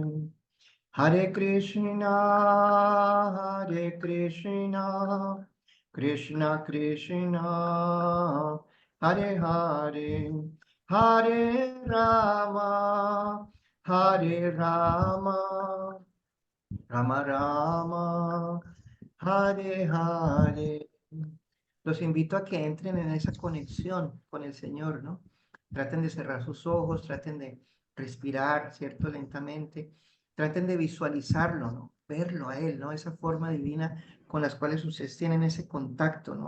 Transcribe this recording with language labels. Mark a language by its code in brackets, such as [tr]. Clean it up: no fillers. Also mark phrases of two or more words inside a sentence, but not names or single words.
[sa] Hare Krishna, Hare Krishna, Krishna Krishna, Hare Hare, Hare Rama, Hare Rama, Rama Rama, Hare Hare. [es] Los invito a que entren en esa conexión con el Señor, ¿no? Traten de cerrar sus ojos, traten de respirar, ¿cierto? Lentamente. Traten de visualizarlo, ¿no? Verlo a Él, ¿no? Esa forma divina con las cuales ustedes tienen ese contacto, ¿no?